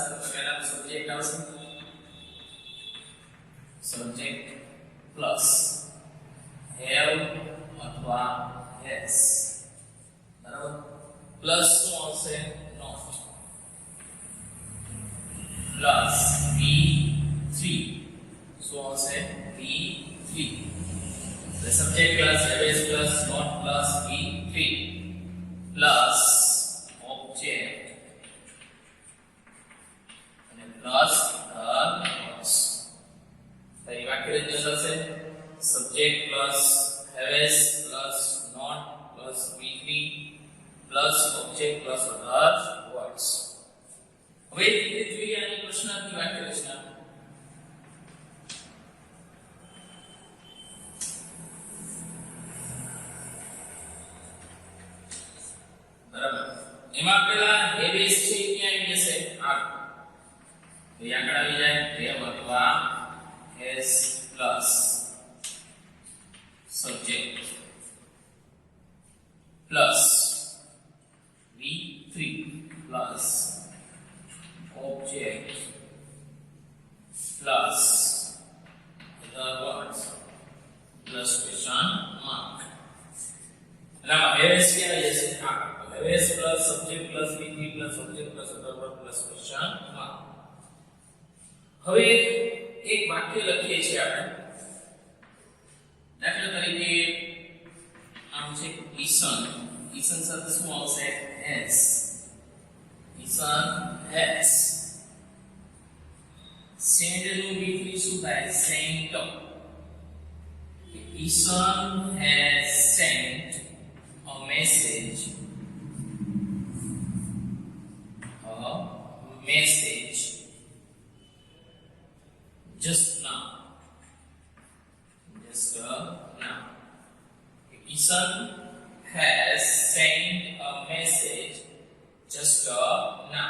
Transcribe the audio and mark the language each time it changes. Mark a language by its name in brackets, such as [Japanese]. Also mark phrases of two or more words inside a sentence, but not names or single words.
[Gujarati] તો પહેલા સબ્જેક્ટ આવશે, [English] subject plus have [Gujarati] અથવા has. બરાબર? પ્લસ શું આવશે? નોટ. [English] plus v3 [Gujarati] શું આવશે? v3. [English] the subject plus has plus not plus v3 plus object plus the notes. The [Gujarati] વાક્ય રચના થશે [English] subject plus has plus not plus v3 plus object plus other words. [Gujarati] હવે ધીરે જોઈએ આની પ્રશ્નાર્થની વાક્ય રચના. બરાબર? એમાં પેલા હેવેસ છે ક્યાં આવી જશે? આ તો આગળ આવી જાય [English] have અથવા has plus subject plus v3 plus object plus other words plus question mark. now has [Gujarati] ક્યાં આવી જશે? [English] આ has plus subject plus v3 plus object plus other words plus question mark. [Gujarati] હવે એક વાક્ય લખીએ છીએ આપણે. દાખલા તરીકે આમ છે ઈશન. ઈશન સાથે શું આવશે? [English] has. ઈશન has. [Gujarati] send નું v3 શું થાય? sent. [English] ઈશન has sent a message. Just now. Isan has sent a message just now.